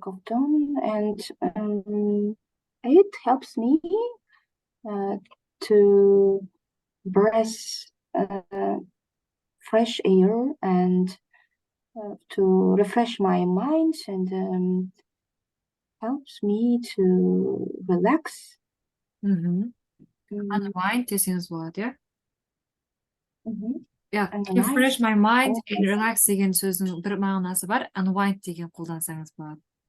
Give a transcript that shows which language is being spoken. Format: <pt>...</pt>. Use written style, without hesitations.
<en>and it helps me to breathe fresh air and to refresh my mind, and helps me to relax.</en> <kk>Unwind десеңіз болады, иә?</kk> <en>Yeah, Unwind.</en> <kk>refresh my mind and relax деген сөздің бір мағынасы бар. Unwind деген қолдансаңыз болады.</kk>